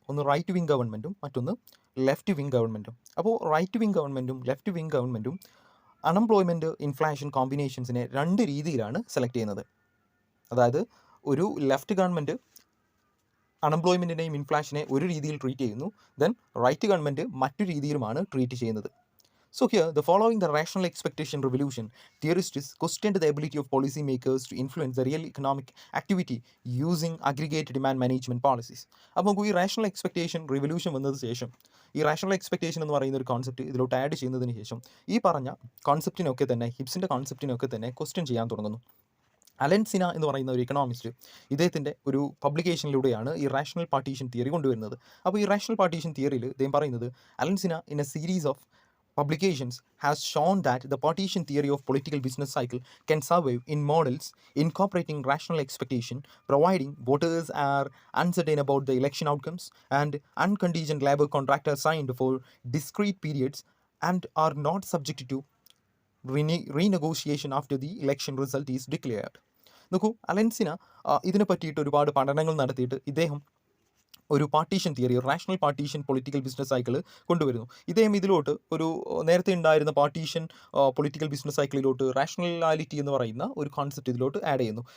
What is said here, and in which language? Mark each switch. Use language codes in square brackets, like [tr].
[ml] ഒന്ന് right wing ഗവൺമെൻറ്റും മറ്റൊന്ന് ലെഫ്റ്റ് വിങ് ഗവൺമെൻറ്റും. അപ്പോൾ റൈറ്റ് വിങ് ഗവൺമെൻറ്റും ലെഫ്റ്റ് വിങ് ഗവൺമെൻറ്റും അൺഎംപ്ലോയ്മെൻറ്റ് ഇൻഫ്ലേഷൻ കോമ്പിനേഷൻസിനെ രണ്ട് രീതിയിലാണ് സെലക്ട് ചെയ്യുന്നത്. അതായത് ഒരു ലെഫ്റ്റ് ഗവൺമെൻറ് അൺഎംപ്ലോയ്മെൻറ്റിനെയും ഇൻഫ്ലേഷനെ ഒരു രീതിയിൽ ട്രീറ്റ് ചെയ്യുന്നു, ദെൻ റൈറ്റ് ഗവൺമെൻറ് മറ്റു രീതിയിലുമാണ് ട്രീറ്റ് ചെയ്യുന്നത്. [en] So here, the following the rational expectation revolution, theorists questioned the ability of policy makers to influence the real economic activity using aggregate demand management policies. [ml] അപ്പോൾ ഈ rational expectation revolution വന്നതിന് ശേഷം ഈ rational expectation എന്ന് പറയുന്ന ഒരു concept ഇതിലോട്ട് add ചെയ്യുന്നതിന് ശേഷം ഈ പറഞ്ഞ കോൺസെപ്റ്റിനൊക്കെ തന്നെ, ഹിബ്സിൻ്റെ കോൺസെപ്റ്റിനൊക്കെ തന്നെ ക്വസ്റ്റ്യൻ ചെയ്യാൻ തുടങ്ങുന്നു. അലൻസിന എന്ന് പറയുന്ന ഒരു ഇക്കണോമിസ്റ്റ് ഇദ്ദേഹത്തിൻ്റെ ഒരു പബ്ലിക്കേഷനിലൂടെയാണ് ഈ റാഷണൽ പാർട്ടീഷൻ തിയറി കൊണ്ടുവരുന്നത്. അപ്പോൾ ഈ റാഷണൽ പാർട്ടീഷൻ തിയറിയിൽ ഇദ്ദേഹം പറയുന്നത്, [en] Alesina in a series of publications has shown that the partition theory of political business cycle can survive in models incorporating rational expectation, providing voters are uncertain about the election outcomes and unconditioned labor contract are signed for discrete periods and are not subject to renegotiation after the election result is declared. [ml] നോക്കൂ, അലൻസിന ഇതിനെ പറ്റിയിട്ട് ഒരുപാട് പഠനങ്ങൾ നടത്തിയിട്ട് ഇദ്ദേഹം ഒരു partition theory, rational partition political business cycle കൊണ്ടുവരുന്നു. ഇദ്ദേഹം ഇതിലോട്ട് ഒരു നേരത്തെ ഉണ്ടായിരുന്ന പാർട്ടീഷൻ പൊളിറ്റിക്കൽ ബിസിനസ് സൈക്കിളിലോട്ട് റാഷണലാലിറ്റി എന്ന് പറയുന്ന ഒരു കോൺസെപ്റ്റ് ഇതിലോട്ട് ആഡ് ചെയ്യുന്നു.